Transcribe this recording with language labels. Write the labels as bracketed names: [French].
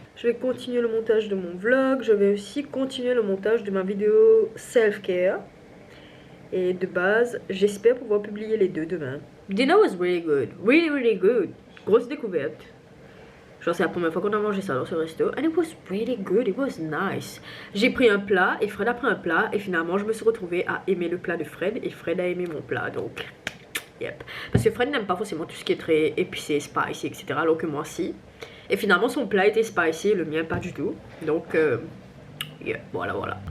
[French] Je vais continuer le montage de mon vlog. Je vais aussi continuer le montage de ma vidéo self-care. Et de base, j'espère pouvoir publier les deux demain. [English] Dinner was really good. [French] Really, really good. Grosse découverte. Genre c'est la première fois qu'on a mangé ça dans ce resto. [English] And it was really good, it was nice. [French] J'ai pris un plat et Fred a pris un plat. Et finalement je me suis retrouvée à aimer le plat de Fred. Et Fred a aimé mon plat, donc yep. Parce que Fred n'aime pas forcément tout ce qui est très épicé, spicy, etc. Alors que moi si. Et finalement son plat était spicy, le mien pas du tout. Donc yeah, voilà.